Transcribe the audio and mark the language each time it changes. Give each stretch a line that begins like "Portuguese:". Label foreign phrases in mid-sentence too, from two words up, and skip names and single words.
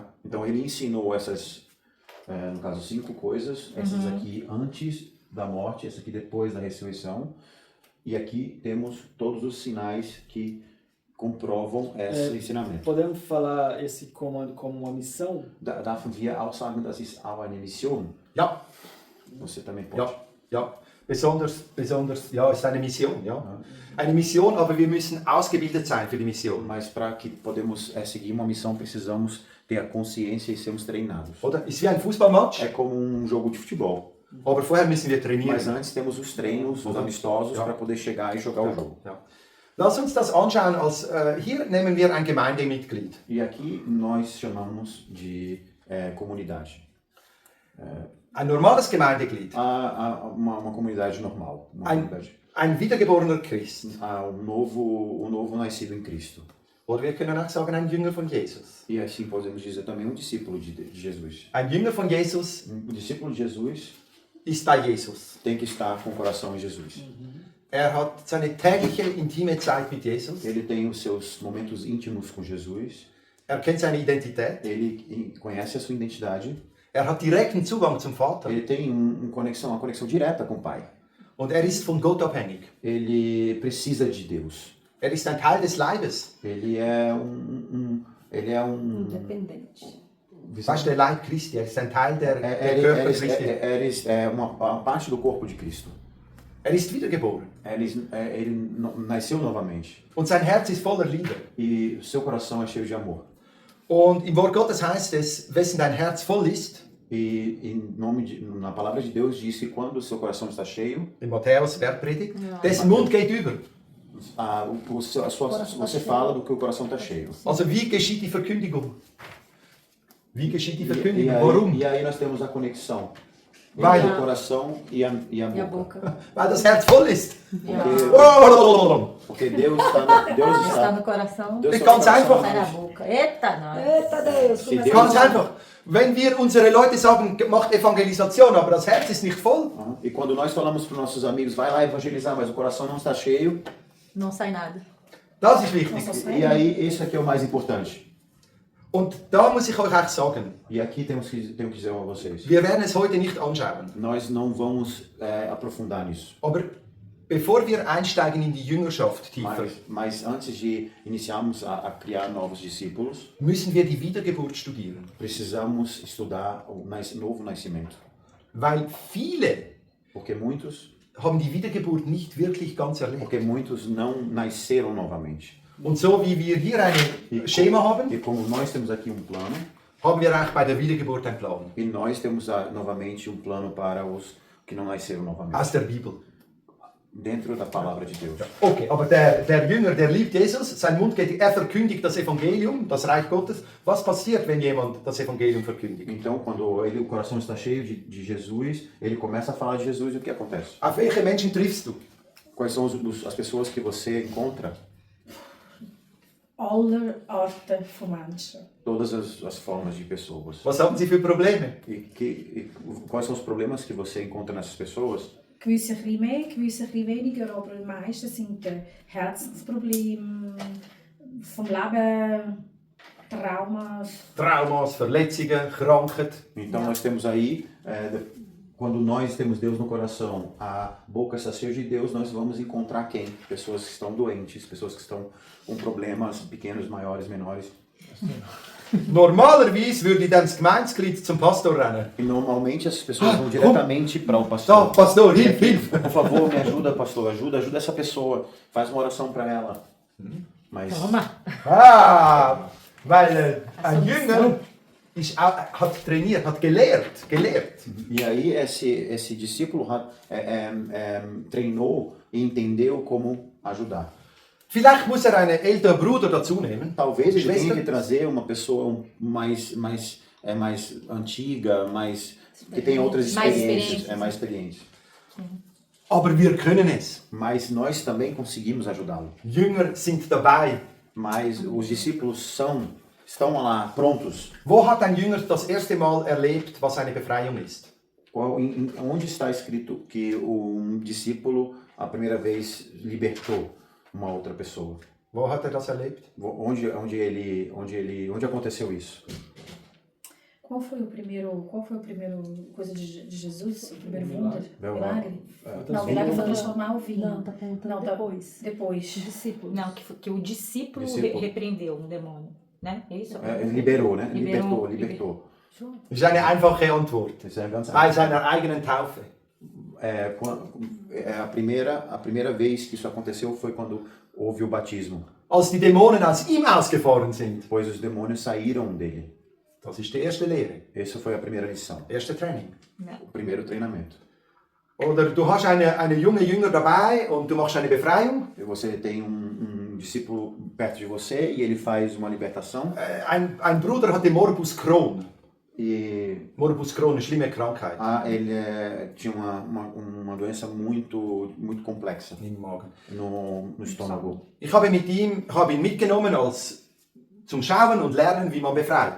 Portuguese: Então ele ensinou essas, no caso, 5 coisas. Essas aqui antes da morte, essa aqui depois da ressurreição. E aqui temos todos os sinais que comprovam esse ensinamento. Podemos falar esse comando como uma missão?
German: Darf wir auch sagen, das ist auch eine Mission? Ja.
Portuguese: Você também pode.
German: Ja. Ja. Besonders, ja, ist eine Mission, ja. Eine Mission, aber wir müssen ausgebildet sein für die Mission.
Portuguese: Mas para que podemos seguir uma missão, precisamos ter a consciência e sermos treinados.
German: Oder? Ist wie ein Fußballmatch,
Portuguese: É como um jogo de futebol.
German: aber vorher müssen wir
Portuguese: Mas
German: trainieren.
Portuguese: antes temos os treinos, os amistosos,
German: Ja.
Portuguese: para poder chegar e jogar o jogo.
German: Ja. Lass uns das anschauen. Hier nehmen wir ein Gemeindemitglied.
Portuguese: E aqui nós chamamos de comunidade.
German: Ein normales Gemeindeglied.
Portuguese: Uma comunidade normal. Uma comunidade.
German: Ein wiedergeborener Christ.
Portuguese: Novo nascido em Cristo.
German: Oder wir können auch sagen, ein Jünger von Jesus.
Portuguese: E assim podemos dizer também um discípulo de Jesus.
German: Ein Jünger von Jesus
Portuguese: Discípulo de Jesus
German: ist bei Jesus.
Portuguese: tem que estar com o coração em Jesus.
German: Er hat seine tägliche, intime Zeit mit Jesus.
Portuguese: Ele tem os seus momentos íntimos com Jesus.
German: Er kennt seine Identität.
Portuguese: Ele conhece a sua identidade.
German: Er hat direkten Zugang zum Vater.
Portuguese: Ele tem uma conexão direta com o Pai.
German: Und er ist von Gott abhängig.
Portuguese: Ele precisa de Deus.
German: Er ist ein Teil des Leibes.
Portuguese: Ele é Independente.
German: Weißt du, der Leib Christi, er ist ein Teil der Körper Christi.
Portuguese: É uma parte do corpo de Cristo.
German: Er ist wiedergeboren.
Portuguese: Ele nasceu novamente.
German: Und sein Herz ist voller Liebe.
Portuguese: E seu coração é cheio de amor.
German: Und im Wort Gottes heißt es, wessen dein Herz voll ist,
Portuguese: Na palavra de Deus diz que quando o seu coração está cheio,
German: in Matthäus Bergpredigt, dessen Mund geht über.
Portuguese: você fala do que o coração está cheio.
German: Also wie geschieht die Verkündigung? Wie geschieht die
Portuguese: E
German: Verkündigung? Warum?
Portuguese: aí nós temos a conexão Vai. entre o coração e a E a boca. boca.
German: Weil das Herz voll ist.
Portuguese: Porque Deus está no coração, Deus É está no
German: ganz
Portuguese: coração.
German: einfach.
Portuguese: sai na boca. Eita, nós. Eita Deus, Se começa
German: Ganz
Portuguese: a
German: einfach. Wenn wir unsere Leute sagen, macht Evangelisation, aber das Herz ist nicht voll,
Portuguese: E quando nós falamos para os nossos amigos, vai lá evangelizar, mas o coração não está cheio, Não sai nada.
German: das ist wichtig.
Portuguese: e aí isso aqui é o mais importante.
German: Und da muss ich euch auch sagen,
Portuguese: E aqui tenho que dizer a vocês,
German: wir werden es heute nicht anschauen,
Portuguese: nós não vamos aprofundar nisso.
German: aber bevor wir einsteigen in die Jüngerschaft tiefer,
Portuguese: Mas antes de iniciarmos a criar novos discípulos,
German: müssen wir die Wiedergeburt studieren.
Portuguese: precisamos estudar o novo nascimento.
German: Weil viele
Portuguese: Porque muitos
German: haben die Wiedergeburt nicht wirklich ganz erlebt.
Portuguese: Porque muitos não nasceram novamente.
German: Und so wie wir hier ein Schema haben,
Portuguese: E como nós temos aqui plano,
German: haben wir auch bei der Wiedergeburt einen Plan.
Portuguese: e nós temos novamente plano para os que não nasceram novamente.
German: Aus der Bibel.
Portuguese: Dentro da palavra de Deus.
German: Okay, aber der Jünger, der liebt Jesus, sein Mund geht, er verkündigt das Evangelium, das Reich Gottes. Was passiert, wenn jemand das Evangelium verkündigt?
Portuguese: Então, quando o coração está cheio de Jesus, ele começa a falar de Jesus e o que acontece?
German: Auf welche Menschen triffst du?
Portuguese: Quais são as pessoas que você encontra?
German: Aller Arten von Menschen.
Portuguese: Todas as formas de pessoas.
German: Was haben sie für Probleme?
Portuguese: E quais são os problemas que você encontra nessas pessoas?
German: Gewisse ein bisschen mehr, gewisse ein bisschen weniger, aber die meisten sind Herzensprobleme vom Leben, Traumas. Traumas, Verletzungen, Krankheit.
Portuguese: Então nós temos aí, quando nós temos Deus no coração, a boca está cheia de Deus, nós vamos encontrar quem? Pessoas que estão doentes, pessoas que estão com problemas pequenos, maiores, menores.
German: Normalerweise würde dann das Gemeindeglied zum Pastor rennen.
Portuguese: E normalmente essas pessoas vão diretamente para o
German: So,
Portuguese: pastor.
German: Pastor, hilf, hilf.
Portuguese: Por favor, me ajuda, pastor, ajuda essa pessoa, faz uma oração para ela. Mas Toma.
German: Ah, weil ein Jünger hat trainiert, hat gelehrt.
Portuguese: e aí esse discípulo treinou e entendeu como ajudar.
German: Vielleicht muss einen älteren Bruder dazu nehmen.
Portuguese: Talvez ele tenha
German: Schwester.
Portuguese: que trazer uma pessoa mais antiga, que tem outras Mais experiências, experiente. mais experiente.
German: Aber wir können es.
Portuguese: Mas nós também conseguimos ajudá-lo.
German: Jünger sind dabei.
Portuguese: Mas os discípulos estão lá prontos.
German: Wo hat ein Jünger das erste Mal erlebt, was eine Befreiung ist?
Portuguese: Onde está escrito que um discípulo a primeira vez libertou uma outra pessoa?
German: Wo hat er das erlebt?
Portuguese: Onde aconteceu isso? Qual foi o primeiro coisa de Jesus? O primeiro wonder? Milagre? Não, o milagre foi transformar o vinho. Não, tá perguntando depois. Depois. Discípulos. Não, que o discípulo repreendeu um demônio. Né? É isso? Liberou, né? Liberou. Libertou.
German: Das ist eine einfache Antwort.
Portuguese: Isso é ganz
German: Bei seiner eigenen Taufe.
Portuguese: A primeira vez que isso aconteceu foi quando houve o batismo,
German: Als die Dämonen aus ihm ausgefahren sind.
Portuguese: pois os demônios saíram dele.
German: Das ist die erste Lehre,
Portuguese: Essa foi a primeira lição,
German: erste Training.
Portuguese: o primeiro treinamento.
German: Oder du hast eine junge Jünger dabei und du machst eine Befreiung.
Portuguese: E você tem discípulo perto de você e ele faz uma libertação.
German: Ein Bruder hatte Morbus Crohn.
Portuguese: E
German: Morbus Crohn, eine schlimme Krankheit.
Portuguese: ele tinha uma doença muito complexa
German: Im Magen.
Portuguese: no estômago.
German: Ich habe ihn mitgenommen zum Schauen und Lernen, wie man befreit.